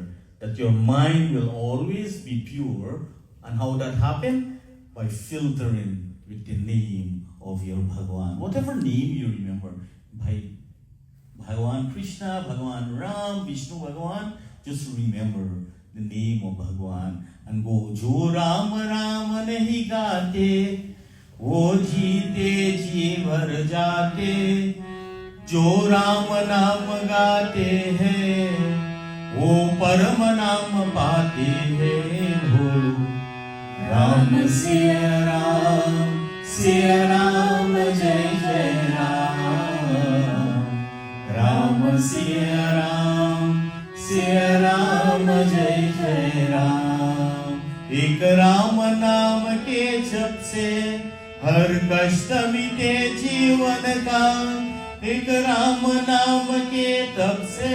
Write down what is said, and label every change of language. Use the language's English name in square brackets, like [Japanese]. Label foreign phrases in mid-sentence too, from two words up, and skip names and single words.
[English] That your mind will always be pure. And how that happen? By filtering with the name of your Bhagwan. Whatever name you remember. By Bhagwan Krishna, Bhagwan Ram, Vishnu Bhagwan, just remember the name of Bhagwan. And go, [Hindi] जो राम राम नहीं गाते, वो जीते जी भर जाते. जो राम नाम गाते हैं वो परम नाम पाते हैं बोलो राम सिया राम जय जय राम सिया राम जय जय राम एक राम नाम के जप से हर कष्ट मिटे जीवन का एक राम नाम के तप से